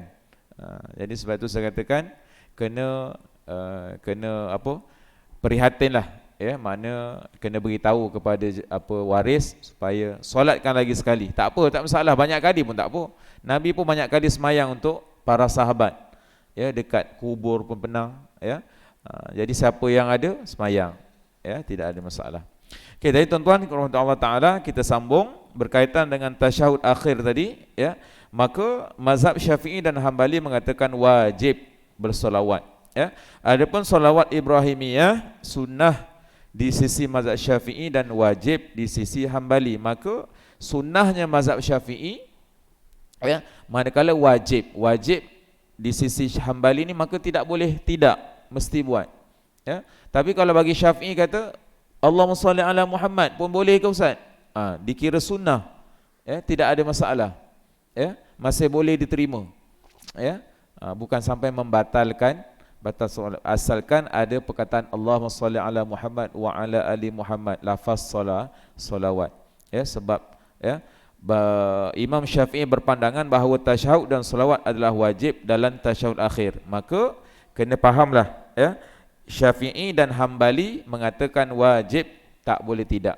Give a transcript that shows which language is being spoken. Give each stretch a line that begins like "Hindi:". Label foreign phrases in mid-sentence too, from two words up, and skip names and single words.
Malay: Jadi sebab itu saya katakan kena prihatinlah, ya, mana kena beritahu kepada waris supaya solatkan lagi sekali. Tak apa, tak masalah, banyak kali pun tak apa. Nabi pun banyak kali semayang untuk para sahabat. Ya, dekat kubur pun pernah, ya. Jadi siapa yang ada semayang, ya, tidak ada masalah. Okey, jadi tuan-tuan
Arabic: rahmatullah taala,
Malay: kita sambung berkaitan dengan tasyahud akhir tadi, ya. Maka mazhab Syafi'i dan Hambali mengatakan wajib bersolawat, ya. Adapun solawat Ibrahimiyah sunnah di sisi mazhab Syafi'i dan wajib di sisi Hambali. Maka sunnahnya mazhab Syafi'i, ya, manakala wajib di sisi Hambali ni, maka tidak boleh, tidak mesti buat, ya. Tapi kalau bagi Syafi'i kata
Arabic: Allahumma salli ala Muhammad
Malay: pun boleh ke Ustaz? Dikira sunnah, ya, tidak ada masalah, ya, masih boleh diterima, ya. Bukan sampai membatalkan batal solat, asalkan ada perkataan
Arabic: Allahumma salli ala Muhammad wa ala ali Muhammad,
Malay: lafaz solawat. Ya, sebab ya Imam Syafi'i berpandangan bahawa tasyahud dan solawat adalah wajib dalam tasyahud akhir. Maka kena fahamlah ya, Syafi'i dan Hambali mengatakan wajib, tak boleh tidak.